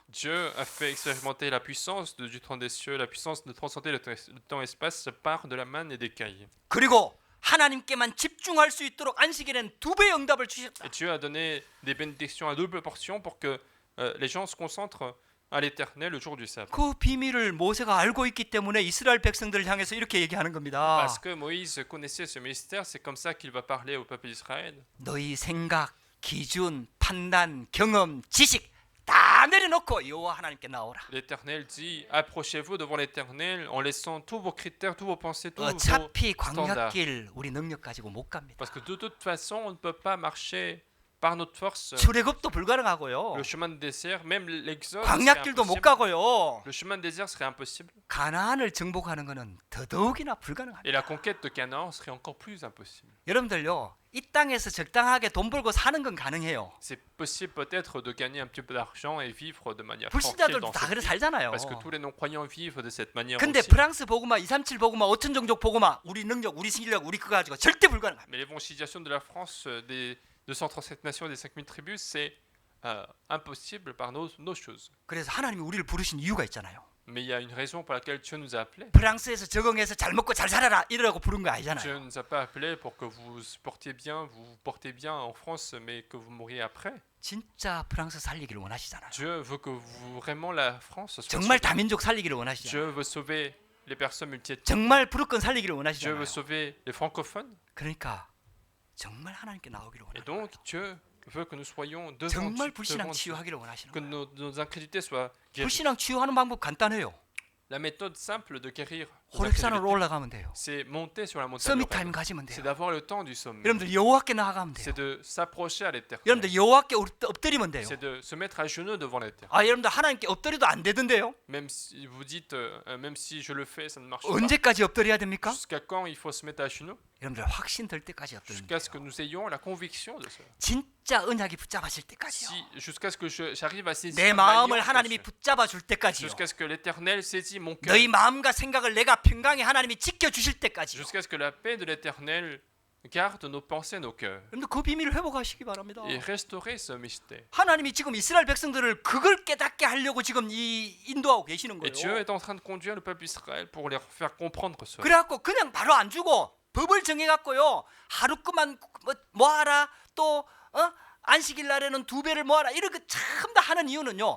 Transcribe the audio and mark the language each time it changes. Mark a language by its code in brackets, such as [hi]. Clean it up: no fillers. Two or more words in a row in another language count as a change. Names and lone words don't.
[fr] Dieu a fait expérimenter la puissance du trône des cieux, la puissance de transcender le temps-espace par de la manne et des cailles. [ko] 그리고 하나님께만 집중할 수 있도록 안식일엔 2배의 응답을 주셨다. [fr] Et Dieu a donné des bénédictions à double portion pour que les gens se concentrent à l'éternel le jour du sabbat. [ko] 그 비밀을 모세가 알고 있기 때문에 이스라엘 백성들을 향해서 이렇게 얘기하는 겁니다. [fr] Parce que Moïse connaissait ce mystère, c'est comme ça qu'il va parler au peuple d'Israël. [ko] 너희 생각, 기준, 판단, 경험, 지식 다 내려놓고 여호와 하나님께 나오라. [fr] L'Éternel dit, approchez-vous devant l'Éternel en laissant tous vos critères, tous vos pensées, tous vos [ko] 어차피 [fr] standards. [ko] 광야길 우리 능력 가지고 못 갑니다. [fr] Parce que de toute façon, on ne peut pas marcher par notre force [ko] 출애굽도 불가능하고요. [fr] le chemin de désert, même l'exode serait [ko] 광야길도 못 [fr] impossible. [ko] 가고요. [fr] Le chemin de désert serait impossible. [ko] 가나안을 정복하는 것은 더더욱이나 불가능합니다. [fr] Et la conquête de Canaan serait encore plus impossible. [ko] 여러분들요, 이 땅에서 적당하게 돈 벌고 사는 건 가능해요. [fr] C'est possible peut-être de gagner un petit peu d'argent et vivre de manière tranquille [ko] 불신자들도 [fr] dans [ko] 다 [fr] cette [ko] 그래 [fr] vie. [ko] 살잖아요. [fr] Parce que tous les non-croyants vivent de cette manière [ko] 근데 [fr] aussi. [ko] 프랑스 복음화 237 복음화 5천 종족 복음화 우리 능력 우리 실력 우리 그거 가지고 절대 불가능합니다. [fr] Mais l'évangélisation de la France, des 237 nations et des 5000 tribus, c'est impossible par nos choses. [ko] 그래서 하나님이 우리를 부르신 이유가 있잖아요. [fr] Mais il y a une raison pour laquelle Dieu nous a appelés. [ko] 프랑스에서 적응해서 잘 먹고 잘 살아라 이러라고 부른 거 [fr] Dieu [ko] 아니잖아요. [fr] ne nous a pas appelés pour que vous portiez bien, vous portez bien en France, mais que vous mouriez après. [ko] 진짜 프랑스 살리기를 원하시잖아요. [fr] Dieu veut que vous, vraiment la France soit [ko] 정말 [fr] sauvée. [ko] 다민족 살리기를 원하시잖아요. [fr] Dieu veut sauver les personnes multiethniques. [ko] 정말 부르권 살리기를 [fr] Dieu [ko] 원하시잖아요. [fr] veut sauver les francophones. [ko] 그러니까 정말 하나님께 나오기를 [fr] Et [ko] 원하시는 [fr] donc [ko] 거예요. [fr] Dieu veut que nous soyons [ko] 정말 [fr] devant [ko] 불신앙 [fr] Dieu, [ko] 치유하기를 원하시는 [fr] que [ko] 거예요. [fr] nos incrédulités soient guéries. [ko] 불신앙 치유하는 방법 간단해요. [fr] La méthode simple de guérir nos [ko] 호렙산으로 [fr] incrédulités, [ko] 올라가면 돼요. [fr] c'est monter sur la montagne. [ko] 서밋 [fr] de [ko] 타임 [fr] Horeb. [ko] 가지면 [fr] C'est [ko] 돼요. [fr] d'avoir le temps du sommet. [ko] 여러분들 여호와께 나아가면 돼요. [fr] C'est de s'approcher à l'éternel. [ko] 여러분들 여호와께 엎드리면 돼요. [fr] C'est de se mettre à genoux devant l'éternel. [ko] 아 여러분들 하나님께 엎드려도 안 되던데요? [fr] Même si vous dites, même si je le fais, ça ne marche pas. [ko] 언제까지 엎드려야 됩니까? [fr] Jusqu'à quand il faut se mettre à genoux? [ko] 여러분들 확신 들 때까지 엎드리면 [fr] Jusqu'à ce que [ko] 돼요. [fr] nous ayons la conviction de cela. [ko] 진짜 언약이 붙잡아질 때까지요. [fr] Jusqu'à ce que j'arrive à saisir [ko] 내 [fr] ma [ko] 마음을 [fr] alliance [ko] 하나님이 [fr] dessus. [ko] 붙잡아 줄 때까지요. [fr] Jusqu'à ce que l'éternel saisit mon cœur. [ko] 너희 마음과 생각을 내가 평강히 하나님이 지켜 주실 때까지요. [fr] Jusqu'à ce que la paix de l'éternel garde nos pensées, nos cœurs. [ko] 여러분들 그 비밀을 회복하시기 바랍니다. [fr] Et restaurer ce mystère. [ko] 하나님이 지금 이스라엘 백성들을 그걸 깨닫게 하려고 지금 이 인도하고 계시는 [fr] Et Dieu [ko] 거예요. [fr] est en train de conduire le peuple d'Israël pour leur faire comprendre cela. [ko] 그래갖고 그냥 바로 안 주고 법을 정해갖고요. 하루만 모아라 또 안식일 날에는 2배를 모아라 이렇게 참 다 하는 이유는요.